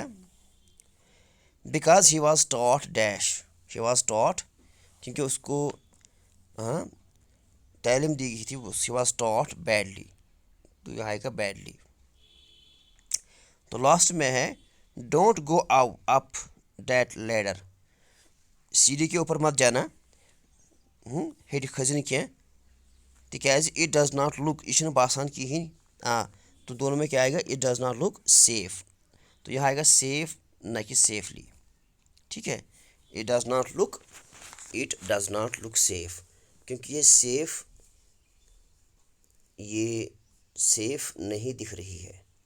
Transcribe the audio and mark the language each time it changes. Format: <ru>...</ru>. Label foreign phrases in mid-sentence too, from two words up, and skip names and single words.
<en>बिकॉज ही वॉज टॉट डैश, ही वॉज टॉट</en> <hi>क्योंकि उसको तालीम दी गई थी,</hi> <en>ही वॉज टॉट बैडली।</en> <hi>तो यहाँ आएगा बैडली। तो लास्ट में है</hi> <en>डोंट गो अप दैट लैडर।</en> <hi>सीढ़ी के ऊपर मत जाना,</hi> <ks>हेट खजन क्या, तिकाज</ks> <en>इट डज नॉट लुक,</en> <ks>यह बासान कहीं।</ks> <hi>तो दोनों में क्या आएगा?</hi> <en>it does not look safe.</en> <hi>तो यह आएगा सेफ न कि सेफली। ठीक है,</hi> <en>it does not look safe,</en> <hi>क्योंकि ये सेफ नहीं दिख रही है।</hi>